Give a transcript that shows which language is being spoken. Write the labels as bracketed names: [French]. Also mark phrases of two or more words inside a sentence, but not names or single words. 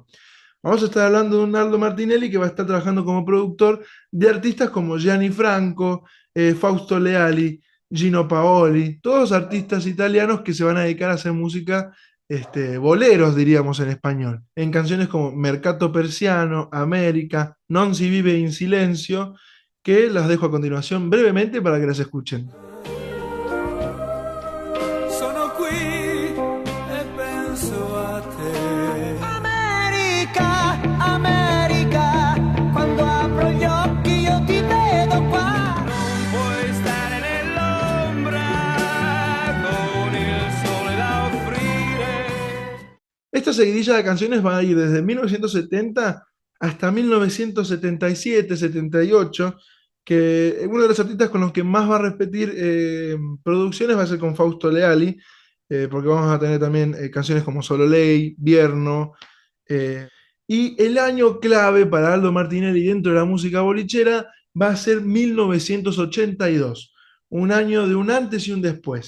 [Spanish] Vamos a estar hablando de un Aldo Martinelli que va a estar trabajando como productor de artistas como Gianni Franco, Fausto Leali, Gino Paoli, todos artistas italianos que se van a dedicar a hacer música, boleros diríamos en español, en canciones como Mercato Persiano, América, Non si vive in silencio, que las dejo a continuación brevemente para que las escuchen. [Italian] Sono qui e penso a te. America, America, quando apro gli occhi io ti vedo qua. Puoi stare nell'ombra con il sole da offrire. [Spanish] Esta seguidilla de canciones va a ir desde 1970 hasta 1977-78, que uno de los artistas con los que más va a repetir producciones va a ser con Fausto Leali, porque vamos a tener también canciones como Solo Ley, Vierno, eh, y el año clave para Aldo Martinelli dentro de la música bolichera va a ser 1982, un año de un antes y un después.